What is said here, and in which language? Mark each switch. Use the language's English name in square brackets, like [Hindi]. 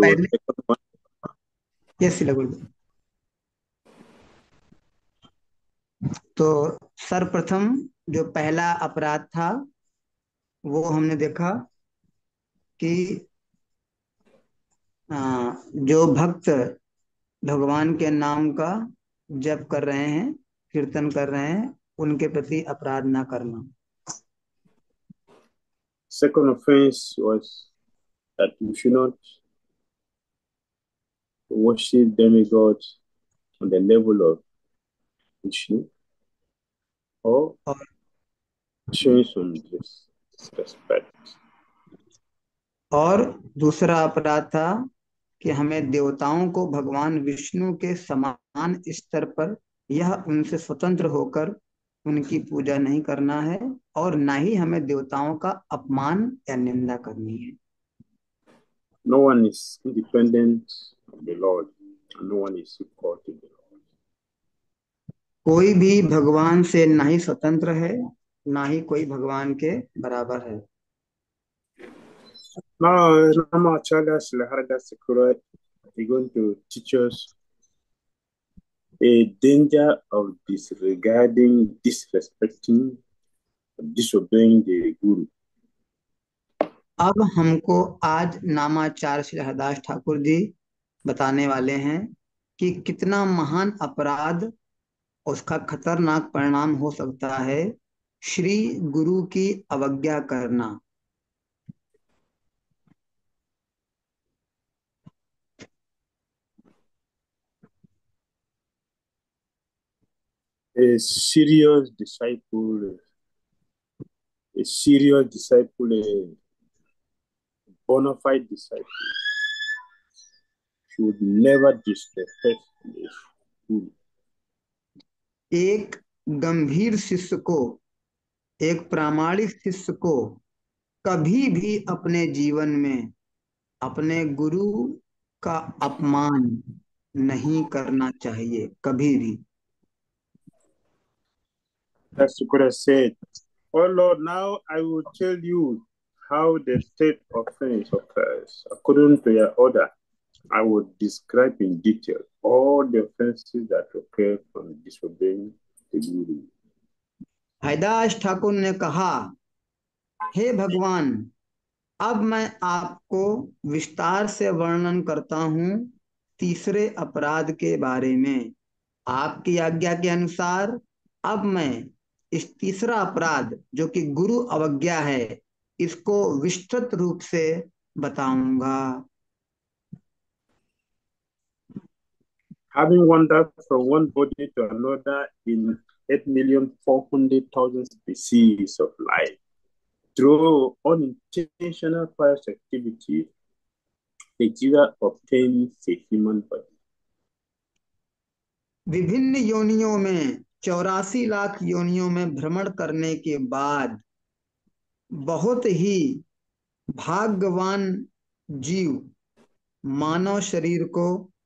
[Hindi] पहले ये शिला गुरुदेव, तो सर्वप्रथम जो पहला अपराध था वो हमने देखा कि जो भक्त भगवान के नाम का जप कर रहे हैं, कीर्तन कर रहे हैं, उनके प्रति अपराध ना करना। [English] second offense was that we should not worship demigods on the level of Vishnu or [Hindi] और [English] showing some disrespect. [Hindi] और दूसरा अपराध था कि हमें देवताओं को भगवान विष्णु के समान स्तर पर, यह उनसे स्वतंत्र होकर उनकी पूजा नहीं करना है और ना ही हमें देवताओं का अपमान या निंदा करनी है। [English] No one is independent of the Lord, and no one is equal to the Lord. [Hindi] कोई भी भगवान से ना ही स्वतंत्र है, ना ही कोई भगवान के बराबर है। [English] Now, Ramacharya Sri Haridas Thakur is going to teach us a danger of disregarding, disrespecting, disobeying the Guru. [Hindi] अब हमको आज नामाचार्य श्री हरदास ठाकुर जी बताने वाले हैं कि कितना महान अपराध, उसका खतरनाक परिणाम हो सकता है श्री गुरु की अवज्ञा करना। [English] A serious disciple, a serious disciple, a bona fide disciple should never disrespect the Guru. [Hindi] एक गंभीर शिष्य को, एक प्रामाणिक शिष्य को कभी भी अपने जीवन में अपने गुरु का अपमान नहीं करना चाहिए, कभी भी। [English] That's what Thakur said. Oh Lord, now I will tell you how the third offense occurs. According to your order, I will describe in detail all the offenses that occur from disobeying the Guru. [Hindi] Haridas Thakur ने कहा, हे भगवान, अब मैं आपको विस्तार से वर्णन करता हूं तीसरे अपराध के बारे में। आपकी आज्ञा के अनुसार अब मैं इस तीसरा अपराध जो कि गुरु अवज्ञा है, इसको विस्तृत रूप से बताऊंगा। [English] Having wandered from one body to another in 8,400,000 species of life through unintentional pious activity, the jiva obtains a human body. [Hindi] विभिन्न योनियों में 84 लाख योनियों में भ्रमण करने के बाद बहुत ही भाग्यवान जीव मानव शरीर को